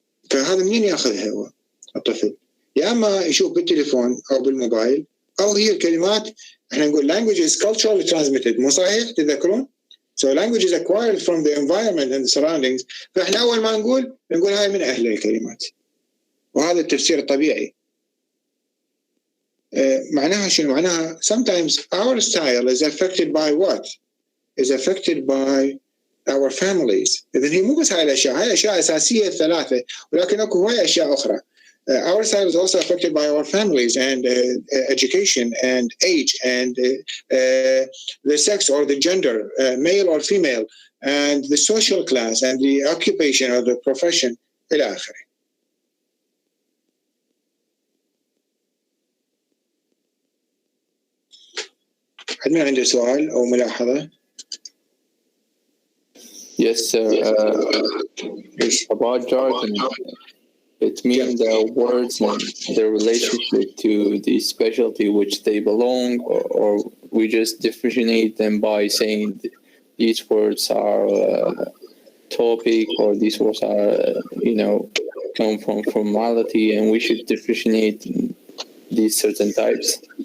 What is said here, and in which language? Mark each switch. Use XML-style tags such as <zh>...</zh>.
<ar>فهذا منين ياخذها هو الطفل؟ يا اما يشوف بالتليفون او بالموبايل، او هي الكلمات احنا نقول</ar> <en>language is culturally transmitted،</en> <ar>مو صحيح تذكرون؟</ar> <en>So language is acquired from the environment and the surroundings.</en> <ar>فاحنا اول ما نقول هاي من اهل الكلمات، وهذا التفسير الطبيعي. معناها شنو؟ معناها</ar> <en>sometimes our style is affected by what? Is affected by our families.</en> <ar>إذن هي مو بس هاي الأشياء، هاي الأشياء أساسية الثلاثة، ولكن أكو هواي أشياء أخرى.</ar> <en>Our style is also affected by our families and education and age and the sex or the gender, male or female, and the social class and the occupation or the profession</en> <ar>إلى آخره. حد ما عنده سؤال أو ملاحظة؟</ar> <en>Yes, sir. About jargon, it means the words and their relationship to the specialty which they belong, or we just differentiate them by saying these words are topic, or these words are, come from formality, and we should differentiate these certain types.</en>